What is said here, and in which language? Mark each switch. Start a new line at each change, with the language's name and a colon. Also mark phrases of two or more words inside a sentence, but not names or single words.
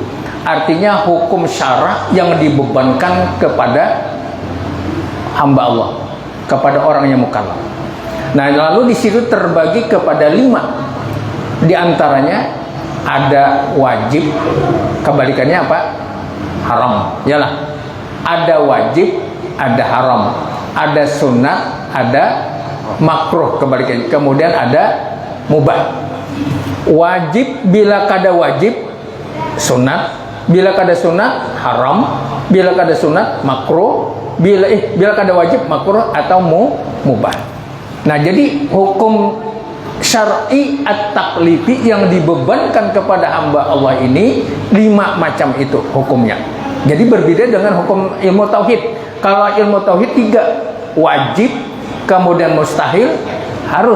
Indonesian: Artinya hukum syara' yang dibebankan kepada hamba Allah, kepada orang yang mukallaf. Nah, lalu di situ terbagi kepada 5. Di antaranya ada wajib, kebalikannya apa? Haram. Yalah. Ada wajib, ada haram. Ada sunat, ada makruh, kebalikannya. Kemudian ada mubah.
Banjar: Wajib bila kada wajib sunat, bila kada sunat haram, bila kada sunat makruh, bila kada wajib makruh atau mubah.
Indonesian: Nah, jadi hukum
Arabic: syar'i at-taklifi
Indonesian: yang dibebankan kepada hamba Allah ini 5 macam itu hukumnya. Jadi berbeda dengan hukum ilmu tauhid. Kalau ilmu tauhid 3, wajib, kemudian mustahil, harus.